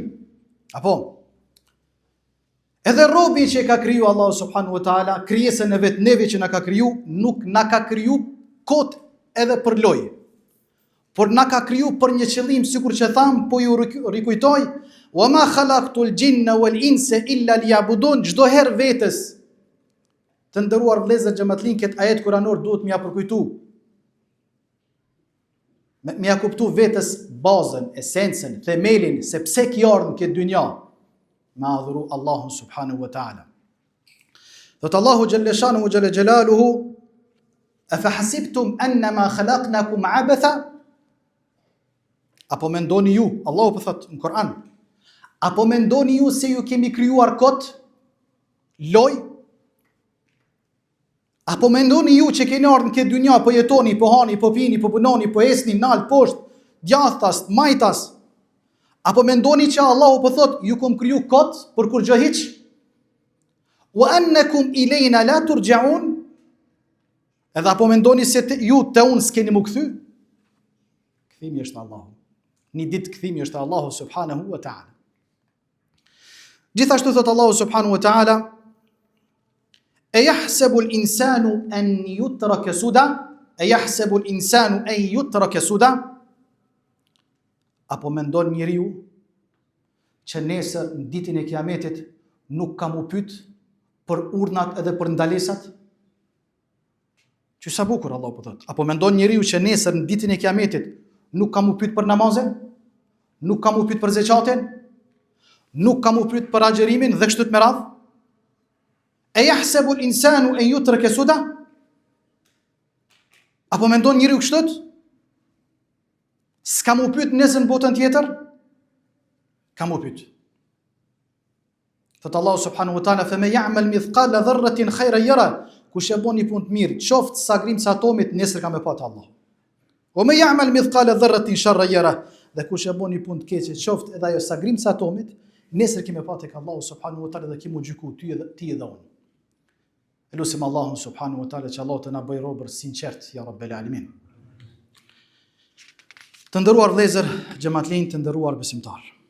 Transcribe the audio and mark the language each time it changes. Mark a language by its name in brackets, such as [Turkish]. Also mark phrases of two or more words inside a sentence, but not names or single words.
[Albanian] Apo? Edhe robi që ka kriju Allahu [Arabic] سبحانه وتعالى, [Albanian] krijesën e vetë neve që na ka kriju, nuk na ka kriju kot edhe për loj, por na ka kriju për një qëllim, sikur që tham, po ju rikujtoj, [Arabic] "وما خلقت الجن والإنس إلا ليعبدون." [Albanian] Çdo herë vetes, të nderuar vëllezër xhamatllin, këtë ajet kuranor duhet m'ia përkujtu. M'ia kuptu vetes bazën, esencën, themelin se pse ki ardhur në këtë dynja, me adhuru Allahun [Arabic] سبحانه وتعالى. [Albanian] Thot Allahu [Arabic] جل شأنه وجل جلاله, "أفحسبتم أنما خلقناكم عبثا?" [Albanian] Apo mendoni ju, Allahu po thot në Kur'an, apo mendoni ju se ju kemi krijuar kot, loj? Apo mendoni ju që keni ardhur në këtë dynja, po jetoni, po hani, po pini, po punoni, po esni, nalt, poshtë, djathtas, majtas? Apo mendoni që Allahu po thot, ju kom kriju kot për kur gjë hiç? [Arabic] "وأنكم إلينا لا ترجعون?" [Albanian] Edhe apo mendoni se ju te unë s'keni mu kthy? Kthimi është Allahu. Një ditë kthimi është Allahu [Arabic] سبحانه وتعالى. [Albanian] Gjithashtu thot Allahu [Arabic] سبحانه وتعالى, "أيحسب الإنسان أن يترك سدى?" أيحسب الإنسان أن يترك سدى? [Albanian] Apo mendon njeriu që nesër në ditën e kiametit nuk ka mu pyet për urdhnat edhe për ndalesat? Që sa bukur Allah po thot. Apo mendon njeriu që nesër në ditën e kiametit nuk ka mu pyet për namazin? Nuk ka mu pyet për zeqatin? Nuk ka mu pyet për agjerimin dhe kështu me radhë? [Arabic] أيحسب الإنسان أن يترك سدى? [Albanian] Apo mendon njeriu kështu? S'ka mu pyet nesër në botën tjetër? Ka mu pyet. Thot Allahu [Arabic] سبحانه وتعالى, "فمن يعمل مثقال ذرة خيرا يره." [Albanian] Kush e bën një punë të mirë, qoftë sa grimca atomit, nesër ka me pa te Allah. [Arabic] "ومن يعمل مثقال ذرة شرا يره." [Albanian] Dhe kush e bën një punë të keqe, qoftë edhe ajo sa grimca atomit, nesër ke me pa tek Allahu [Arabic] سبحانه وتعالى [Albanian] dhe ke mu gjyku ti edhe unë. Lusim Allahun [Arabic] سبحانه وتعالى [Albanian] që Allah të na bëjë robër sinqert, [Arabic] يا رب العالمين. [Albanian] Të nderuar vëllezër, xhamatllin, të nderuar besimtar.